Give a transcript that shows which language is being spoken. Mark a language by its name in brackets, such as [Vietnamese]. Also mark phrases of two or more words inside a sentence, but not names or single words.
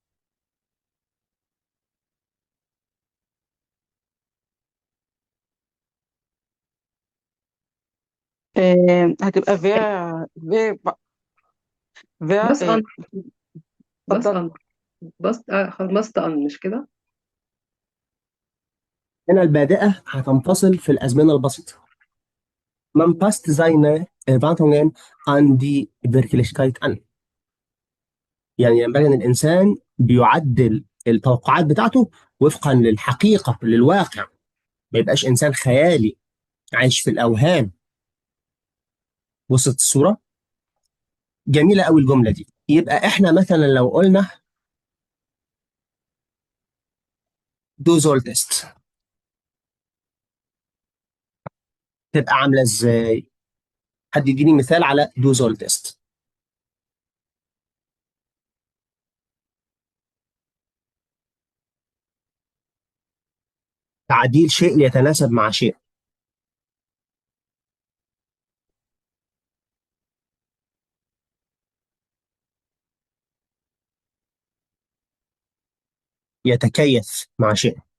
[Arabic] هتبقى فير فير بس ان بس اتفضل. ان بس خلاص، بس ان مش كده. هنا البادئة هتنفصل في الأزمنة البسيطة. [German] Man passt seine Erwartungen an die Wirklichkeit an. [Arabic] يعني ينبغي أن الإنسان بيعدل التوقعات بتاعته وفقا للحقيقة للواقع، ما يبقاش إنسان خيالي عايش في الأوهام. وصلت الصورة؟ جميلة أوي الجملة دي. يبقى إحنا مثلا لو قلنا [German] du solltest [Arabic] تبقى عاملة إزاي؟ حد يديني مثال على [German] du solltest. [Arabic] تعديل شيء ليتناسب مع شيء. يتكيف مع شيء.